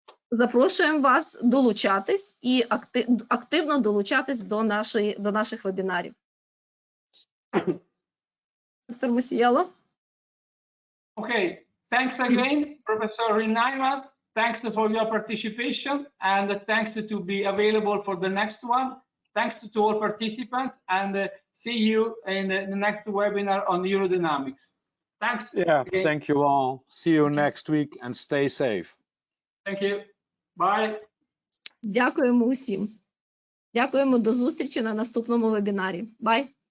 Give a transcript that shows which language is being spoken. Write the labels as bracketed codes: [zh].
[uk] Запрошуємо вас долучатись і активно долучатись до наших вебінарів. Доктор Мосієло. [en] Okay, thanks again, Professor Rien Nijman. Thanks for your participation, and thanks to be available for the next one. Thanks to all participants, and see you in the next webinar on urodynamics. Thanks. Yeah, again. thank you all. See you next week and stay safe. Thank you. Bye. [uk] Дякуємо усім. Дякуємо, до зустрічі на наступному вебінарі. [en] Bye.